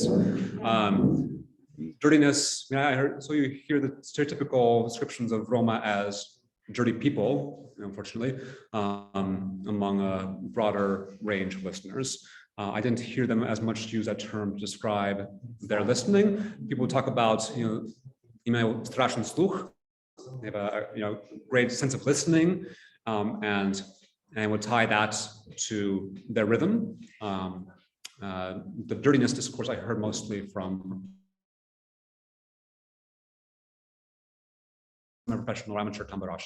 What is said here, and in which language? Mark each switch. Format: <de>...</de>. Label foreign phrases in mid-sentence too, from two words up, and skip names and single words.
<en>Dirtiness, I heard, so you hear the stereotypical descriptions of Roma as dirty people, unfortunately, among a broader range of listeners. I didn't hear them as much use that term to describe their listening. People talk about,</en> <sr>imaju strašan sluh.</sr> <en>They have a great sense of listening, and would tie that to their rhythm. The dirtiness discourse I heard mostly from professional or amateur tamburashi.</en>